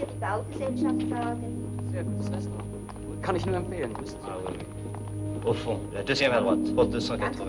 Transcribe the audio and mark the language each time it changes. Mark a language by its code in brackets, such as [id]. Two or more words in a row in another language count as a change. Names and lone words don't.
[de] Baugesellschaftsrat. Sehr gut, das heißt noch. Kann ich nur empfehlen. [fr] Ah oui, oui. Au fond, la deuxième à droite, poste 280.